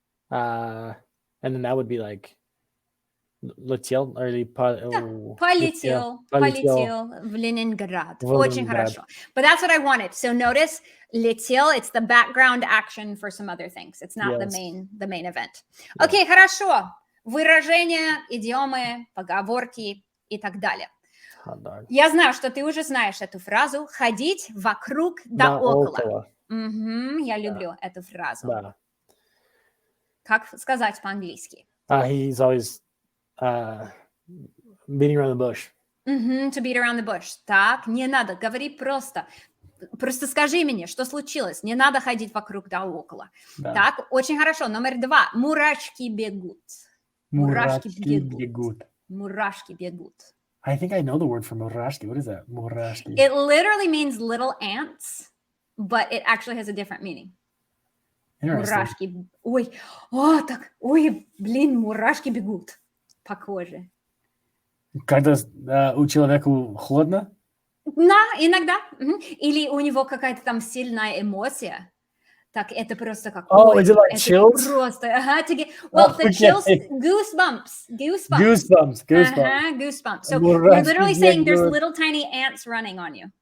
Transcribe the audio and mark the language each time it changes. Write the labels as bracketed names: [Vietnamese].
[English] And then that would be like [Russian] летел или полетел в Ленинград. Очень хорошо. [English] But that's what I wanted. So notice [Russian] летел, [English] it's the background action for some other things. It's not the main event. Okay, [Russian] хорошо. Выражения, идиомы, поговорки и так далее. Я знаю, что ты уже знаешь эту фразу «ходить вокруг да около». Я люблю эту фразу. Как сказать по-английски? [English] He's always beating around the bush. To beat around the bush. [Russian] Так, не надо, говори просто. Просто скажи мне, что случилось. Не надо ходить вокруг да около. Да. Так, очень хорошо. Номер 2. Мурашки бегут. Мурашки бегут. Мурашки бегут. [English] I think I know the word for murashki. What is that? Murashki. It literally means little ants, but it actually has a different meaning. Interesting. [Russian] Мурашки. Ой, о, так, ой, блин, мурашки бегут по коже. Когда у человека холодно? Да, иногда. Или у него какая-то там сильная эмоция. Так, это просто как... [English] Oh, is it like chills? [Russian] Просто, [English] well, the chills, goosebumps. Goosebumps. Goosebumps. So you're literally saying there's little tiny ants running on you.